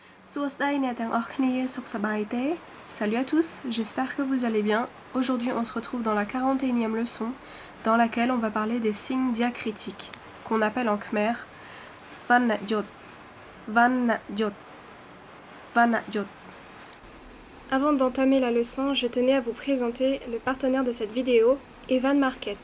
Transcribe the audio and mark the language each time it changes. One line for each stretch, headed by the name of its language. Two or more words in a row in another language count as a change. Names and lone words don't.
Khmer: សួស្តីអ្នកទាំងអស់គ្នាសុខសប្បាយទេ
French: Salut à tous, j'espère que vous allez bien. Aujourd'hui, on se retrouve dans la 41e leçon dans laquelle on va parler des signes diacritiques qu'on appelle en khmer Vanna Jot. Vanna Jot. Vanna Jot. Avant d'entamer la leçon, je tenais à vous présenter le partenaire de cette vidéo, Evan Market.